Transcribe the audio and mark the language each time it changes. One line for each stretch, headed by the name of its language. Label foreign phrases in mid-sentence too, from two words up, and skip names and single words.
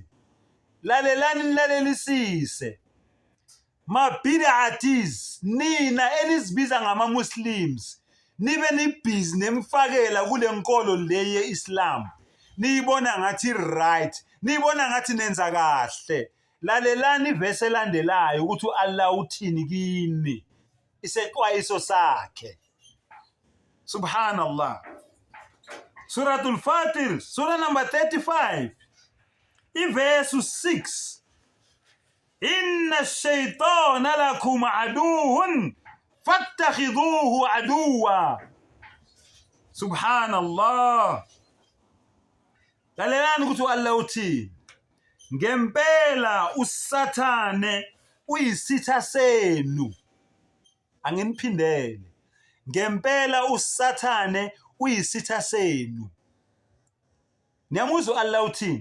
Zulu: Lalelani nilalelisise. Ma bid'atis, nina enizibiza ngama Muslims, nibe nibhizi nemfakela kule nkolo le yeIslam. Niyibona ngathi right, niyibona ngathi nenza kahle. Lalelani ivesi elandelayo ukuthi Allah uthini kini. Isexwayiso sakhe. Subhanallah.
English: Suratul Fatir, surah number 35. Verse 6.
Arabic: إن الشيطان لكم عدو فاتخذوه عدوا.
Zulu: Subhanallah. Lalelani ukuthi Allah uthini? Ngempela usathane uyisitha senu. Anginiphindele. Ngempela usathane uyisitha senu. Niyamuzwa Allah uthini?